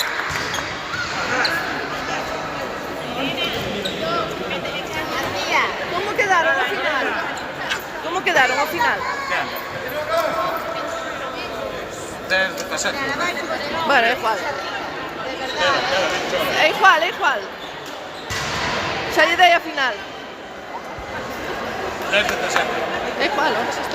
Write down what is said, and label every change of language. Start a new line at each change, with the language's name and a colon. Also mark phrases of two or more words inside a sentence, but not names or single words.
Spanish: ¿Cómo quedaron al final? ¿Cómo quedaron al final? 10-17.
Galician: Bueno, é igual. É igual, é igual. Xa lle dei a final. 10-17. É igual, ahora xa está.